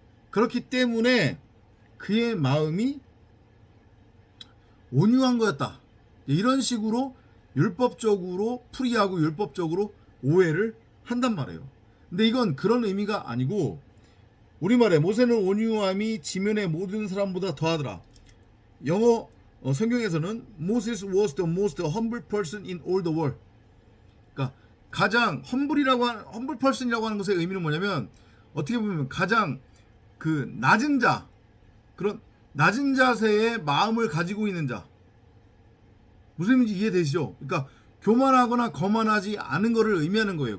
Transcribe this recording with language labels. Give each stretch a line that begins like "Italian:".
Korean: 그렇기 때문에 그의 마음이 온유한 거였다. 이런 식으로 율법적으로 풀이하고 율법적으로 오해를 한단 말이에요. 근데 이건 그런 의미가 아니고 우리말에 모세는 온유함이 지면의 모든 사람보다 더하더라. 영어 성경에서는
English: Moses was the most humble person in all the world.
Korean: 그러니까 가장
English: humble person
Korean: 이라고 하는 것의 의미는 뭐냐면 어떻게 보면 가장 그 낮은 자, 그런 낮은 자세의 마음을 가지고 있는 자. 무슨 의미인지 이해되시죠? 그러니까 교만하거나 거만하지 않은 것을 의미하는 거예요.